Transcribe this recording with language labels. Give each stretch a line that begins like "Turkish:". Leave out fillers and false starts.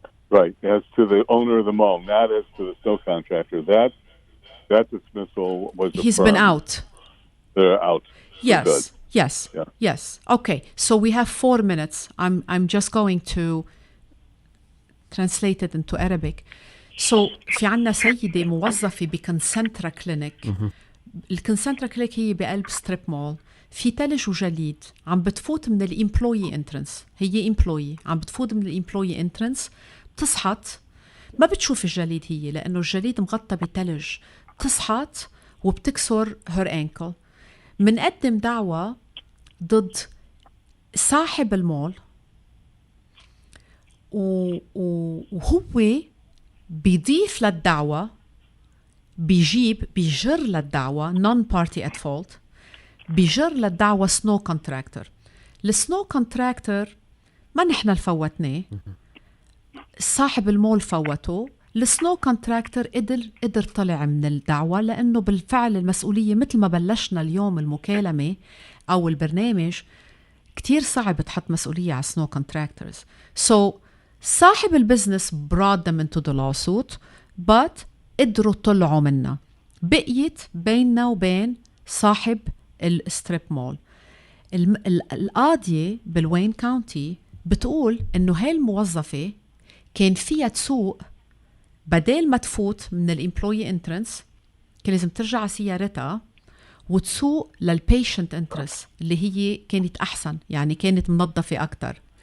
English: Right, as to the owner of the mall, not as to the snow contractor. That dismissal was affirmed. He's been out. They're out. Yes, yes, yeah. yes. Okay, so we have 4 minutes. I'm just going to translate it into Arabic.
Arabic: So في عنا سيدة موظفة بكونسنترا كلينيك. الكونسنترا كلينيك هي بقلب ستريب مول، في تلج وجليد، عم بتفوت من الامبلوي انترنس، هي امبلوي عم بتفوت من الامبلوي انترنس، بتصحت ما بتشوف الجليد هي لأنه الجليد مغطى بتلج، بتصحت وبتكسر هير انكل. منقدم دعوة ضد صاحب المول وهو بيضيف للدعوة، بيجر للدعوة
English: non-party at fault،
Arabic: بيجر للدعوة سنو كونتراكتور. السنو كونتراكتور ما نحن الفوتناه، صاحب المول فوته. السنو كونتراكتور قدر طلع من الدعوة لأنه بالفعل المسؤولية مثل ما بلشنا اليوم المكالمة أو البرنامج كتير صعب تحط مسؤولية على سنو كونتراكتورز.
English: So
Arabic: صاحب البزنس
English: brought them into the lawsuit but
Arabic: قدروا طلعوا منها. بقيت بيننا وبين صاحب الستريب مول. القاضية بالوين كاونتي بتقول إنه هاي الموظفة كان فيها تسوق بدل ما تفوت من الامبلوي انترنس، كان لازم ترجع على سيارتها وتسوق للبيشنت انترنس اللي هي كانت أحسن، يعني كانت منظفة أكتر.